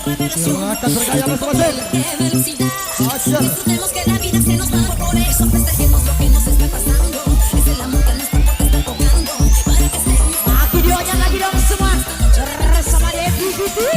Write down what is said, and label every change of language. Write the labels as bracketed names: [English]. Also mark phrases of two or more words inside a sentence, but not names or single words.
[Indonesian] Silakan bergaya masing-masing. [Spanish] ¡Qué velocidad! [Indonesian] Asyik. [Spanish] Disfrutemos que la vida se nos va, por eso festejemos lo que nos está pasando. Es el amor que nuestro cuerpo está tocando, para que estemos [Indonesian] Lagi dionya lagi dong semua bersama DVVT.